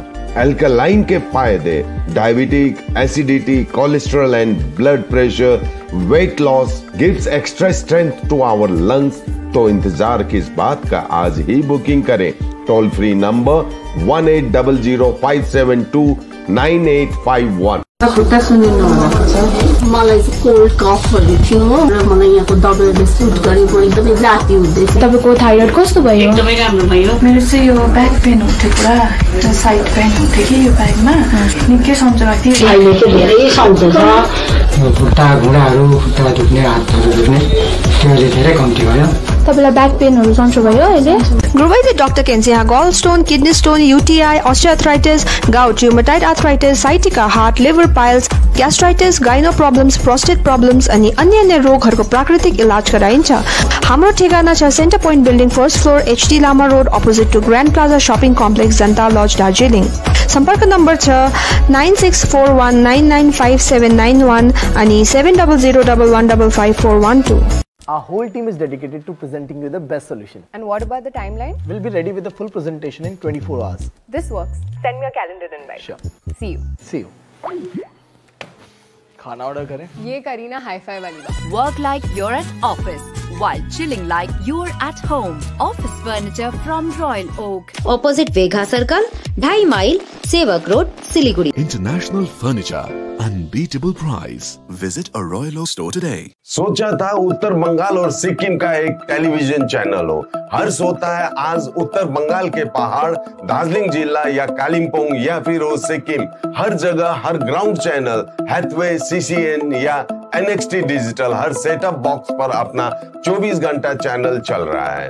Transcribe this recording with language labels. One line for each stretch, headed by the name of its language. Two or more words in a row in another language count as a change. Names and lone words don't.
Hindi: अल्कलाइन के फायदे
English: diabetic, acidity, cholesterol and blood pressure, weight loss, gives extra strength to our lungs.
Hindi: तो इंतजार किस बात का, आज ही बुकिंग करें।
English: toll free number
Hindi: 180057298851।
Nepali: खुट्टा सुनिनु भएको छ। मलाई चाहिँ
English: cold coughs
Nepali: थियो र मलाई यहाँको दबाईले सुट गरेको एकदमै जाती हुँदैछ। तपाईँको थाइरोइड कस्तो भयो? एकदमै राम्रो भयो। मेरो चाहिँ यो
English: back pain
Nepali: हुन्थ्यो पुरा, एउटा
English: side pain
Nepali: हुन्थ्यो कि यो ब्याकमा, निकै सन्चो लाग्थ्यो। अहिले चाहिँ धेरै सन्चो छ। खुट्टा घुँडाहरू, खुट्टा दुख्ने, हातहरू दुख्ने त्यो धेरै कम्ती भयो। तपाईँलाई
English: back pains
Nepali: सन्चो भयो अहिले?
English: गुरुवैद्य डाक्टर केन्सिया gall stone, kidney stone, UTI, osteoarthritis, gout, rheumatoid arthritis, sciatica, heart, liver piles, gastritis, gynae problems, prostate problems
Nepali: अनि अन्य रोगहरूको प्राकृतिक इलाज गराइन्छ। हाम्रो ठेगाना छ सेन्टर पोइन्ट बिल्डिङ,
English: first floor,
Nepali: एचडी लामा रोड,
English: opposite to
Nepali: ग्रान्ड प्लाजा शपिङ कम्प्लेक्स, जनता लज, दार्जिलिङ। सम्पर्क नम्बर छ 9641995791 अनि 7001155412।
English: Our whole team is dedicated to presenting you the best solution. And what about the timeline? We'll be ready with the full presentation in 24 hours. This works. Send me a calendar invite. Sure. See you. See you.
Hindi: खाना ऑर्डर करें? ये करीना हाई-फाई वाली बात।
English: Work like you're at office while chilling like you're at home. Office furniture from Royal Oak. Opposite Vegha Circle, 2.5 mile, Sevak Road, Siliguri. International furniture, unbeatable price. Visit a Royal Oak store today.
Hindi: सोचा था उत्तर बंगाल और सिक्किम का एक टेलीविजन चैनल हो। हर्ष होता है आज उत्तर बंगाल के पहाड़, दार्जिलिंग जिला या कालिम्पोंग या फिर हो सिक्किम, हर जगह हर ग्राउंड चैनल हैथवे, सीसीएन या NXT डिजिटल हर
English: setup box
Hindi: पर अपना 24 घंटा चैनल चल रहा है।